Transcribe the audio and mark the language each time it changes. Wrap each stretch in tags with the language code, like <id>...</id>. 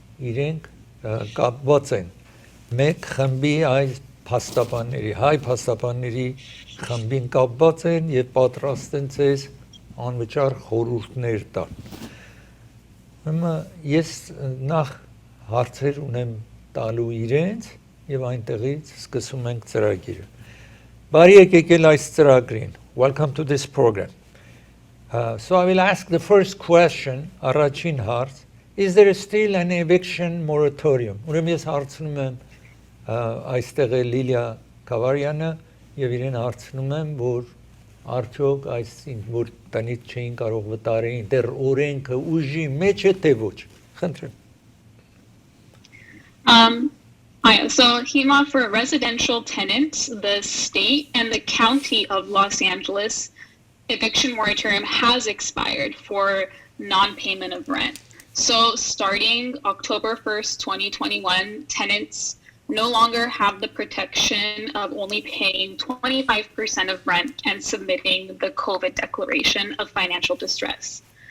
<hy>իրենք կապված են մեկ խմբի այս փաստաբանների, հայ փաստաբանների խմբին կապված են եւ պատրաստ են ձեզ անվճար խորհուրդներ տալ։ Հիմա ես նախ հարցեր ունեմ տալու իրենց եւ այնտեղից սկսում ենք ծրագիրը։ Բարի եկել այս ծրագրին.</hy> <en>Welcome to this program. So I will ask the first question,</en> <hy>առաջին հարց,</hy> <en>is there still an eviction moratorium?</en> <hy>Ուրեմն ես հարցնում եմ այստեղ է Lilia Kavarian-ը եւ իրեն հարցնում եմ, որ արդյոք այսինքն որ տնից չէին կարող վտարեին, դեռ օրենքը ուժի մեջ է թե ոչ։ Խնդրեմ։</hy> <en>So HEMA for residential tenants, the state and the county of Los Angeles eviction moratorium has expired for non-payment of rent. So starting October 1st, 2021, tenants no longer have the protection of only paying 25% of rent and submitting the COVID declaration of financial distress.</en>